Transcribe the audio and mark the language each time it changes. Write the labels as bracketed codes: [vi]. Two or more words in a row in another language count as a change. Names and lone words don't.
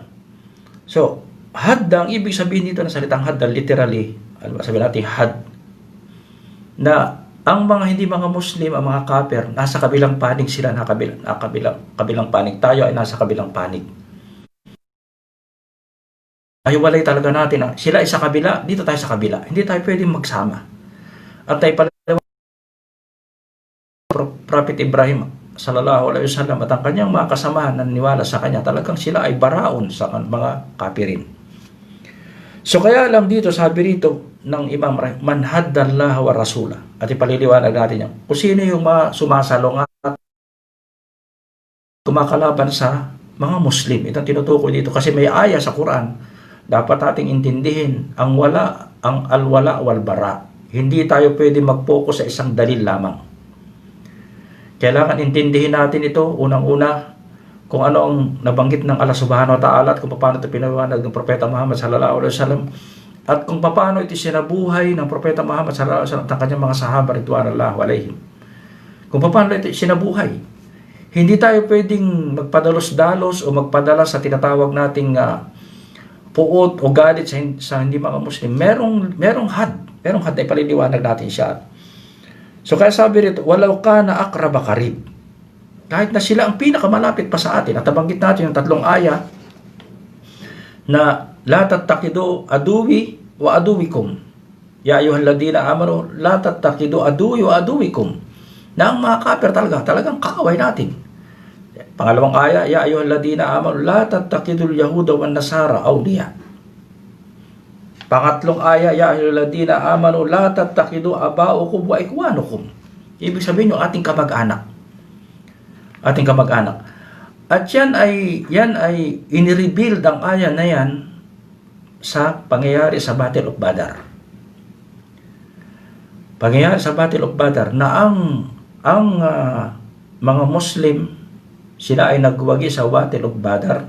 [tl] So, hadda, ang ibig sabihin dito ng salitang hadda, literally, sabihin natin had, na ang mga hindi mga Muslim, ang mga kafir, nasa kabilang panig sila, kabilang panig. Tayo ay nasa kabilang panig. Ay walay talaga natin, sila ay sa kabila, dito tayo sa kabila. Hindi tayo pwedeng magsama. At tayo pala, Prophet Ibrahim [ar] صلى الله عليه وسلم [tl] at ang kanyang mga kasamahan na naniwala sa kanya, talagang sila ay baraon sa mga kafirin. So kaya lang dito, sabi rito ng Imam, [ar] من حاد الله ورسوله. [tl] At ipaliliwanag natin yan. Kung sino yung mga sumasalong at kumakalaban sa mga Muslim. Ito ang tinutukoy dito kasi may aya sa Quran. Dapat nating intindihin ang [ar] الولاء والبراء. [tl] Hindi tayo pwede mag-focus sa isang dalil lamang. Kailangan intindihin natin ito, unang-una, kung ano ang nabanggit ng Allah [ar] سبحانه وتعالى [tl] at kung paano ito pinaliwanag ng Propeta Muhammad [ar] صلى الله عليه وسلم [tl] at kung paano ito sinabuhay ng Propeta Muhammad [ar] صلى الله عليه وسلم [tl] at ang kanyang mga [ar] صحابة رضوان الله عليهم. [tl] Kung paano ito sinabuhay. Hindi tayo pwedeng magpadalos-dalos o magpadala sa tinatawag nating puot o galit sa hindi mga Muslim. Merong had ay paliliwanag natin siya. So kaya sabi rito, [ar] ولو كان أقرب قريب. [tl] Kahit na sila ang pinakamalapit pa sa atin. At nabanggit natin yung tatlong aya na [ar] لا تتخذوا عدوي وعدوكم. يا أيها الذين آمنوا لا تتخذوا عدوي وعدوكم. [tl] Na ang mga kafir talagang kaaway natin. Pangalawang aya, [ar] يا أيها الذين آمنوا لا تتخذوا اليهود والنصارى أولياء. [tl] Pangatlong aya, [ar] يا أيها الذين آمنوا لا تتخذوا آباءكم وإخوانكم. [tl] Ibig sabihin yung ating kamag-anak. At yan ay inirebuild ang aya na yan sa pangyayari sa Battle of Badr. Pangyayari sa Battle of Badr na ang mga Muslim, sila ay nagwagi sa Battle of Badr.